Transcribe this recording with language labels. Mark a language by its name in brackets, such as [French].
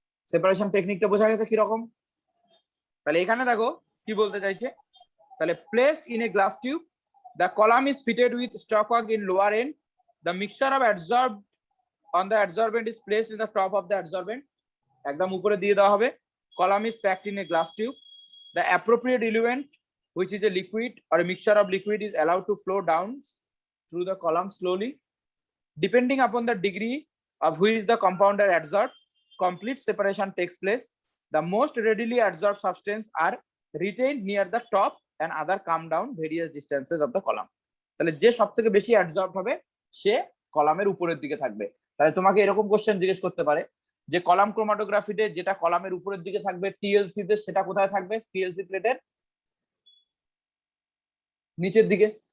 [Bangla] Separation টেকনিকটা বোঝা গেছে কিরকম? তাহলে এখানে দেখো কি বলতে চাইছে, তাহলে [English] Placed in a glass tube, the column is fitted with stopcock in lower end, the mixture of adsorbed on the adsorbent is placed in the top of the adsorbent. [Bangla] একদম উপরে দিয়ে দেওয়া হবে। [English] Column is packed in a glass tube, the appropriate eluent which is a liquid or a mixture of liquid is allowed to flow down through the column slowly. Depending upon the degree of which the compound are adsorbed, complete separation takes place. The most readily adsorbed substance are retained near the top and other come down various distances of the column. [Bangla] তাহলে যে সব থেকে বেশি অ্যাডসর্ব হবে সে কলামের উপরের দিকে থাকবে। তাহলে তোমাকে এরকম কোশ্চেন জিজ্ঞেস করতে পারে যে কলাম ক্রোমাটোগ্রাফিতে যেটা কলামের উপরের দিকে থাকবে টিএলসি তে, সেটা কোথায় থাকবে? টিএলসি প্লেটের নিচের দিকে।